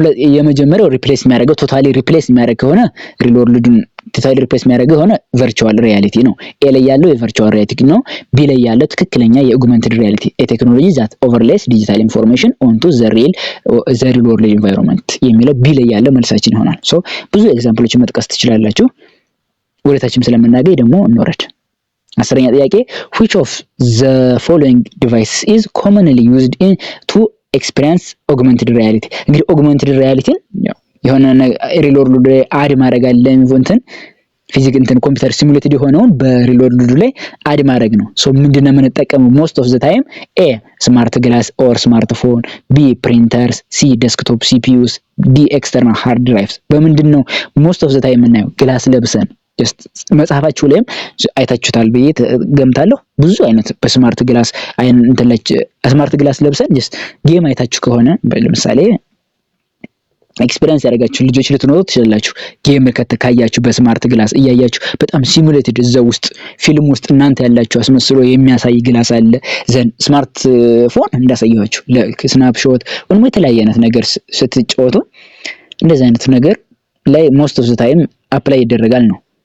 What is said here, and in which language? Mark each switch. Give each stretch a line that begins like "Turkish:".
Amharic: የመጀመሪያው ሪፕሌስ የሚያደርገው ቶታሊ ሪፕሌስ የሚያደርግ ከሆነ ሪል ወርልድን ቶታሊ ሪፕሌስ የሚያደርገው ከሆነ ቨርቹዋል ሪያሊቲ ነው። ኤ ላይ ያለው የቨርቹዋል ሪያሊቲ ነው። ቢ ላይ ያለው ትክክለኛ የኦግመንትድ ሪያሊቲ ቴክኖሎጂ
English: ዛት ኦቨርሌስ ዲጂታል ኢንፎርሜሽን ኦንቱ ዘ ሪል ወርልድ ኢንቫይሮንመንት
Amharic: የሚለው ቢ ላይ ያለው መልሳችን ይሆናል። ሶ ብዙ ኤግዛምፕሎችን መጥቀስ ትችላላችሁ። ወደታችም ስለምናገኝ ደግሞ እንወረድ። 10ኛ ጥያቄ
English: which of the following device is commonly used in to experience augmented reality?
Amharic: እንግዲህ augmented reality የሆነ ሪል ወርልድ ላይ አድ ማድረግ አለ እንትን ፊዚክ እንትን ኮምፒውተር ሲሙሌትድ የሆነውን በሪል ወርልድ ላይ አድ ማድረግ ነው። ሶ ምንድነው የምንጠቀመው
English: most of the time? A smart glass or smartphone, B printers, C desktop CPUs, D external hard drives።
Amharic: በምንድነው
English: most of the time
Amharic: የምናየው? ግላስ ለብሰን መጽሐፋችሁ ላይም አይታችሁታል ብዬ ገምታለሁ። ብዙ አይነት በስማርት ግላስ እንትለች ስማርት ግላስ ለብሰን ጀስት ጌም አይታችሁ ከሆነ ለምሳሌ ኤክስፒሪየንስ ያደርጋችሁ ልጆች ልትኖሩ ትችላላችሁ። ጌም ካያችሁ በስማርት ግላስ እያያችሁ በጣም ሲሙሌትድ እዛው ውስጥ ፊልም ውስጥ እናንተ ያላችሁ አስመስሎ የሚያሳይ ግላስ አለ። ዘን ስማርት ፎን እንዳሳያችሁ ለስናፕሾት ወይም የተለያየ አይነት ነገር ስትጫወቱ እንደዚህ አይነት ነገር ላይ
English: ሞስት ኦፍ ዘ ታይም
Amharic: አፕላይ ይደረጋል ነው።